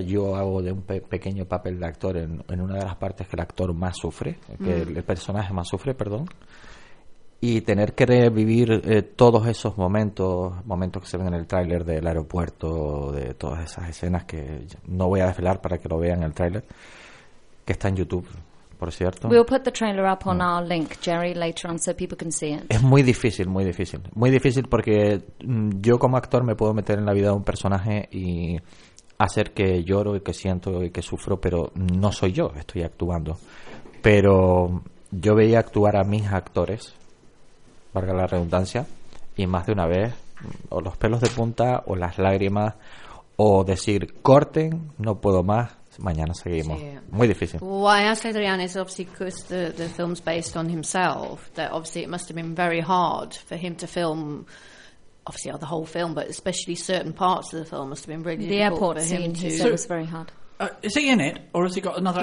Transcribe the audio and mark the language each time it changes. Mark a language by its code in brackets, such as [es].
[es] Yo hago de un pequeño papel de actor en una de las partes que el actor más sufre, que el personaje más sufre, perdón. Y tener que revivir todos esos momentos que se ven en el tráiler del aeropuerto, de todas esas escenas que no voy a desvelar para que lo vean en el tráiler, que está en YouTube. Por cierto, [en] we'll put the trailer up on our link, Jerry, later on, so people can see it. [es] Es muy difícil, muy difícil. Muy difícil porque yo como actor me puedo meter en la vida de un personaje y hacer que lloro y que siento y que sufro, pero no soy yo, estoy actuando. Pero yo veía actuar a mis actores, valga la redundancia, y más de una vez, o los pelos de punta, o las lágrimas, o decir, corten, no puedo más. Mañana seguimos. Yeah. Muy difícil. [en] Well, I asked Adrian is obviously because the film's based on himself, that obviously it must have been very hard for him to film, obviously the whole film, but especially certain parts of the film must have been really difficult for him. The airport scene, he said, was very hard. Is he in it, or has he got another